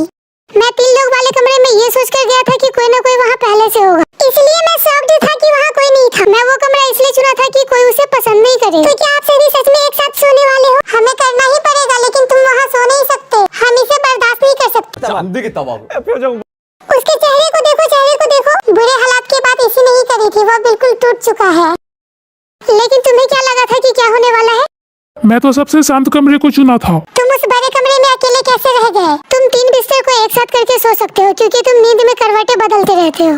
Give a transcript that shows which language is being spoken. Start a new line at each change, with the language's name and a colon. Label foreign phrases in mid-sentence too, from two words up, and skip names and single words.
Hindi: मैं 3 लोग वाले कमरे में ये सोच कर गया था कि कोई न कोई वहाँ पहले से होगा। इसलिए मैं शॉक्ड था कि वहाँ कोई नहीं था। मैं वो कमरा इसलिए चुना था कि कोई उसे पसंद नहीं करे। तो क्या आप सभी सच में एक साथ सोने वाले हो? हमें करना ही पड़ेगा, लेकिन तुम वहाँ सो नहीं सकते। हम इसे बर्दाश्त नहीं कर सकते।
Korean: 안 되겠다 막.
Hindi: उसके चेहरे को देखो, चेहरे को देखो। बुरे हालात के बाद इसी नहीं करी थी। वो बिल्कुल टूट चुका है। लेकिन तुम्हें क्या लगा था कि क्या होने वाला है? मैं तो सबसे शांत कमरे को चुना था। तुम उस बड़े कमरे में अकेले कैसे रह गए? तुम 3 बिस्तर को एक साथ करके सो सकते हो क्योंकि तुम नींद में करवटें बदलते रहते हो।